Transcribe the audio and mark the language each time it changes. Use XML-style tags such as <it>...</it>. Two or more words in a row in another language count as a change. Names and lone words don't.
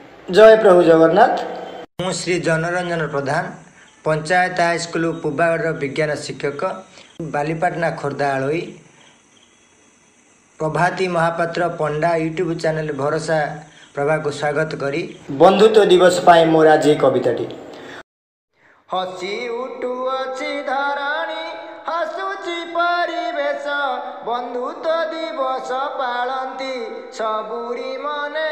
<or>ଜୟ ପ୍ରଭୁ ଜଗନ୍ନାଥ। ମୁଁ ଶ୍ରୀ ଜନରଞ୍ଜନ ପ୍ରଧାନ ପଞ୍ଚାୟତ ହାଇସ୍କୁଲ ପୁବାଗଡ଼ ବିଜ୍ଞାନ ଶିକ୍ଷକ ବାଲିପାଟଣା ଖୋର୍ଦ୍ଧା ଆଲୋଇ ପ୍ରଭାତୀ ମହାପାତ୍ର ପଣ୍ଡା ୟୁଟ୍ୟୁବ ଚ୍ୟାନେଲ ଭରସା ପ୍ରଭା କୁ ସ୍ୱାଗତ କରି ବନ୍ଧୁତ୍ୱ ଦିବସ ପାଇଁ ମୋର ଆଜି କବିତାଟି। ହସି ଉଠୁଅଛି ଧରଣୀ ହସୁଛି ପରିବେଶ ବନ୍ଧୁତ୍ୱ ଦିବସ ପାଳୁଛନ୍ତି ସବୁରି ମନେ</or>